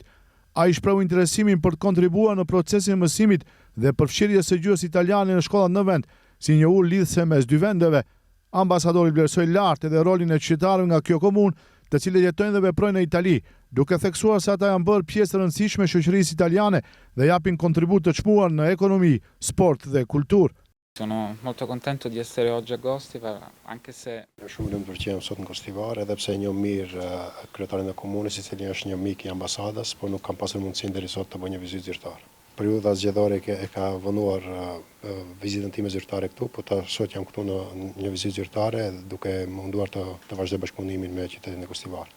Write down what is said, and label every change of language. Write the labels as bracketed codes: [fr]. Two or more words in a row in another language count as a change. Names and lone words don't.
[sq] Ai shprehu interesimin për të kontribuar në procesin e mësimit dhe përfshirjes së gjuhës italiane në shkollat në vend, si një ulë lidhëse mes dy vendeve. Ambasadori vlerësoi lart edhe rolin e qytetarëve nga kjo komunë, të cilët jetojnë dhe veprojnë në Itali, duke theksuar se ata janë bërë pjesë e rëndësishme e shoqërisë italiane dhe japin kontribut të çmuar në ekonomi, sport dhe kulturë. [it] Sono molto contento di essere oggi a Gostivar, anche se... [sq] Shumë lumtur që jam sot në Gostivar, edhe pse njoh mirë kryetarin e komunës, i cili është një mik i ambasadës, por nuk kam pasur mundësinë deri sot të bëj një vizitë zyrtare. Periudha zgjedhore e ka vonuar vizitën time zyrtare këtu, por sot jam këtu në një vizitë zyrtare duke munduar të vazhdoj bashkëpunimin me qytetin e Gostivarit.